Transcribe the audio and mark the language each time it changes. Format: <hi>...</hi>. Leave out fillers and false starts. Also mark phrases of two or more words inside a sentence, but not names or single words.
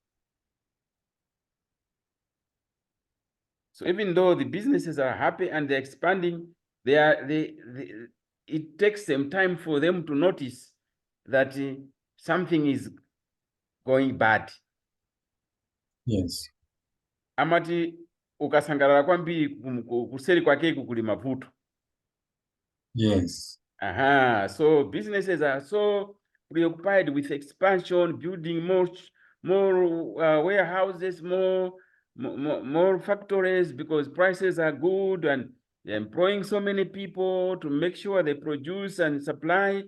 <en>So even though the businesses are happy and they're expanding, it takes some time for them to notice that something is going bad. Yes.</en> <ny>Amati ukasangalala kwambiri kuseri kwake kuli mavuto.</ny> <en>Yes. So businesses are so preoccupied with expansion, building more warehouses, more factories because prices are good and they're employing so many people to make sure they produce and supply.</en>